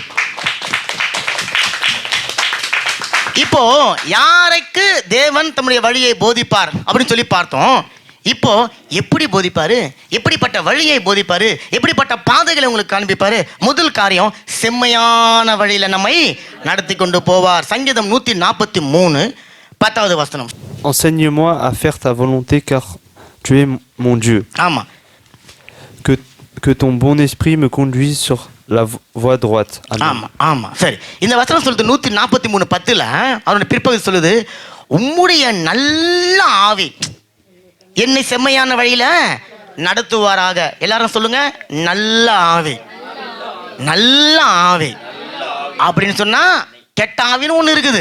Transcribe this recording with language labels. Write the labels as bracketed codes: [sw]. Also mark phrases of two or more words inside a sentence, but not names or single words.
[ta] இப்போ யாருக்கு தேவன் தம்முடைய வழியை போதிப்பார் அப்படின்னு சொல்லி பார்த்தோம். இப்போ எப்படி போதிப்பாரு, எப்படிப்பட்ட வழியை போதிப்பாரு, எப்படிப்பட்ட பாதைகளை உங்களுக்கு காண்பிப்பாரு? முதல் காரியம், செம்மையான வழியில நம்மை நடத்தி கொண்டு போவார். சங்கீதம் 143:10 வசனம். [fr] Enseigne-moi à faire ta volonté car tu es mon Dieu. [ta] ஆமா. [fr] Que ton bon esprit me conduise sur la voie droite. [ta] ஆமா ஆமா. சரி, இந்த வசனம் சொல்லுது 143:10 அவருடைய பிற்பகுதி சொல்லுது உம்முடைய நல்ல ஆவி என்னை செம்மையான வழியில நடத்துவாராக. எல்லாரும் சொல்லுங்க, நல்ல ஆவி. நல்ல ஆவி அப்படின்னு சொன்னா கெட்ட ஆவின்னு ஒண்ணு இருக்குது.